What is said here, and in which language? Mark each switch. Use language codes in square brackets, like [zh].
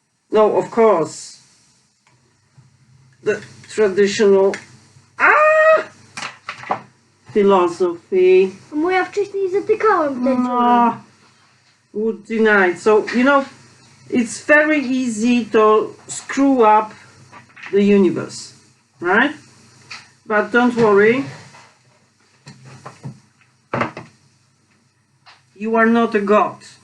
[en] No, of course, the traditional philosophy [pl] Mamo, ja wcześniej zatykałem te dziury. [en] would deny. So, you know, it's very easy to screw up the universe, right? But don't worry, you are not a god.